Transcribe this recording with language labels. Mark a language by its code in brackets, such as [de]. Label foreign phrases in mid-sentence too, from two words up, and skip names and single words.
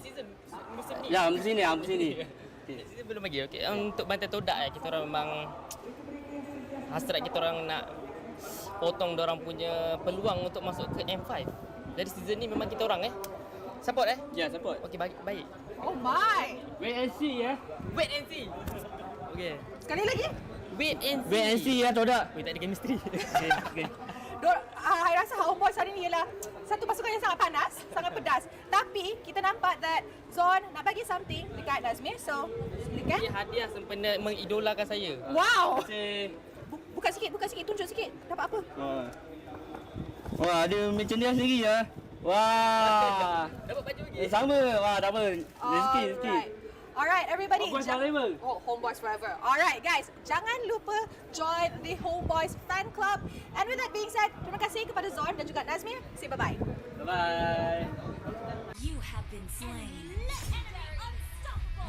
[ms] musim ni. Ya, musim ni. Season belum lagi. Okey, untuk bantai Todak kita orang memang hasrat kita orang nak potong orang punya peluang untuk masuk ke M5. Jadi season ni memang kita orang support Ya, support. Okey, baik. [en] Oh my. Wait and see Wait and see. [ms] Okey. Sekali lagi. [en] Wait and see Todak. Wait, [ms] tak ada chemistry. Okay. I rasa Homebois hari ni ialah satu pasukan yang sangat panas, sangat pedas. Tapi kita nampak that Zon nak bagi something dekat Nazmi. So, silakan. Dia hadiah sempena mengidolakan saya. Wow. Terima Buka sikit, tunjuk sikit. Dapat apa? Wah, ada merchandise sendiri Wah. Dapat baju lagi. Sama. Wah, tak apa. Rezeki. [en] Alright, everybody. Homebois forever. Oh, Homebois forever. Alright, guys. [ms] Jangan lupa [en] join the Homebois fan club. And with that being said, [ms] terima kasih kepada Zon dan juga Nazmi. [en] Say bye-bye. Bye-bye. You have been slain. Unstoppable.